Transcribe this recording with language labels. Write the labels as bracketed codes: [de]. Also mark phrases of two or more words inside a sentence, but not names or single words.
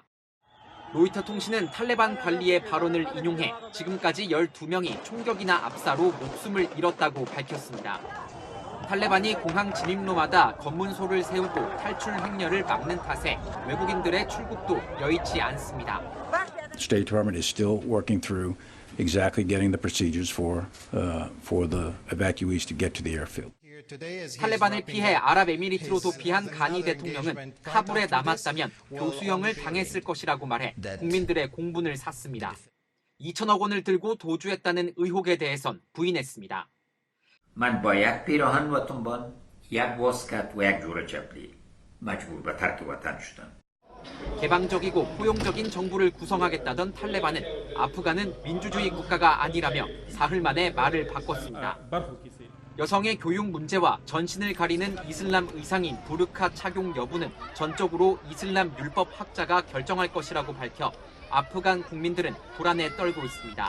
[ko] 로이터 통신은 탈레반 관리의 발언을 인용해 지금까지 12명이 총격이나 압사로 목숨을 잃었다고 밝혔습니다. 탈레반이 공항 진입로마다 검문소를 세우고 탈출 행렬을 막는 탓에 외국인들의 출국도 여의치 않습니다. [en] State Department is still working through exactly getting the procedures for the evacuees to get to the airfield. [ko] 탈레반을 피해 아랍에미리트로 도피한 가니 대통령은 카불에 남았다면 교수형을 당했을 것이라고 말해 국민들의 공분을 샀습니다. 2천억 원을 들고 도주했다는 의혹에 대해선 부인했습니다. [fa] من باید پیراهن وطنبان یک واسکت و یک جور چپلی مجبور به ترک وطن شدم. [ko] 개방적이고 포용적인 정부를 구성하겠다던 탈레반은 아프간은 민주주의 국가가 아니라며 사흘 만에 말을 바꿨습니다. 여성의 교육 문제와 전신을 가리는 이슬람 의상인 부르카 착용 여부는 전적으로 이슬람 율법 학자가 결정할 것이라고 밝혀 아프간 국민들은 불안에 떨고 있습니다.